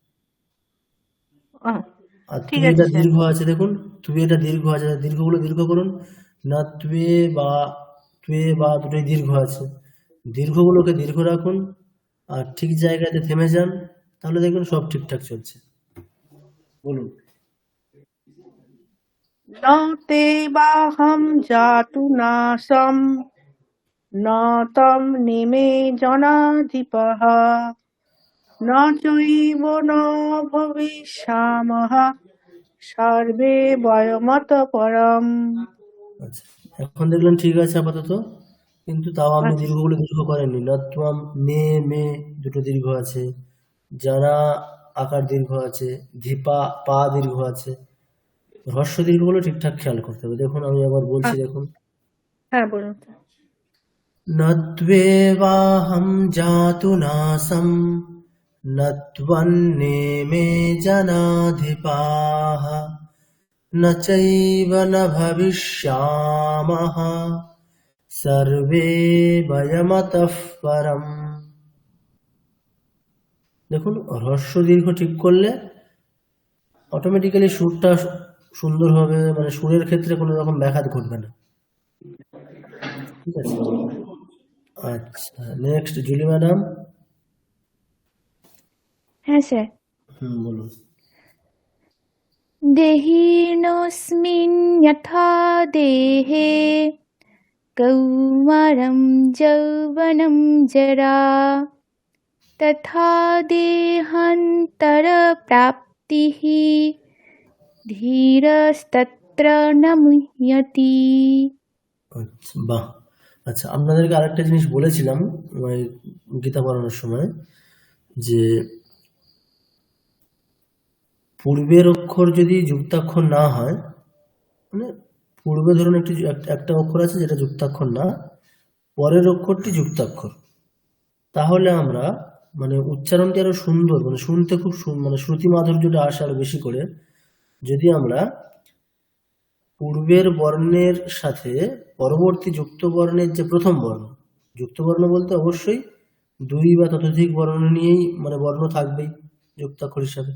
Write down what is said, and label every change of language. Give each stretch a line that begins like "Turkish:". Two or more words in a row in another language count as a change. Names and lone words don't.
Bangla: আর ঠিক তুই আছে এটা স্যার। দীর্ঘ আছে, দেখুন তুই এটা দীর্ঘ আছে, দীর্ঘগুলো দীর্ঘ করুন না। তুই বা দুটোই দীর্ঘ আছে, দীর্ঘগুলোকে দীর্ঘ রাখুন আর ঠিক জায়গাতে থেমে যান, তাহলে দেখবেন সব ঠিকঠাক চলছে। বলুন।
Sanskrit: ন তেবাহম জাতু নাশম ন তম নেমে জনাধিপঃ ন চৈব ন ভবিষ্যামঃ সর্বে বয়মত পরম।
Bangla: আচ্ছা, এখন দেখলেন ঠিক আছে আপাতত। কিন্তু তাও আপনি আচ্ছা দীর্ঘগুলো দীর্ঘ করেননি। নত্বম নে মে দুটো দীর্ঘ আছে, যারা আকার দীর্ঘ আছে, ধীপা পা দীর্ঘ আছে। হ্রস্ব দীর্ঘগুলো ঠিকঠাক খেয়াল করতে হবে। দেখুন আমি আবার বলছি, দেখুন। হ্যাঁ বলুন।
Sanskrit: নত্বেবাহম জাতু নাসম নত্বন্নে মে জনাধিপাহ ন চৈব ন ভবিষ্যামহ সর্বে বয়মতঃ পরম।
Bangla: দেখুন হ্রস্ব দীর্ঘ ঠিক করলে অটোমেটিক্যালি সুরটা সুন্দর হবে, মানে সুরের ক্ষেত্রে কোনো রকম ব্যাঘাত ঘটবে না। ঠিক আছে, আচ্ছা নেক্সট জুলি ম্যাডাম। হ্যাঁ স্যার। বলুন।
Sanskrit: দেহিনোऽস্মিन् यथा देहे कौमारं यौवनं जरा तथा देहान्तरप्राप्तिः धीरस्तत्र न मुह्यति।
Bangla: আচ্ছা বাহ। আচ্ছা আপনাদেরকে আরেকটা জিনিস বলেছিলাম ওই গীতা পড়ানোর সময়, যে পূর্বের অক্ষর যদি যুক্তাক্ষর না হয়, মানে পূর্বে ধরুন একটা অক্ষর আছে যেটা যুক্তাক্ষর না, পরের অক্ষরটি যুক্তাক্ষর, তাহলে আমরা মানে উচ্চারণটি আরো সুন্দর, মানে শুনতে খুব মানে শ্রুতি মাধুর্যটা আসে আরো বেশি করে যদি আমরা পূর্বের বর্ণের সাথে পরবর্তী যুক্ত বর্ণের যে প্রথম বর্ণ, যুক্ত বর্ণ বলতে অবশ্যই দুই বা ততোধিক বর্ণ নিয়েই মানে বর্ণ থাকবেই যুক্তাক্ষর হিসাবে।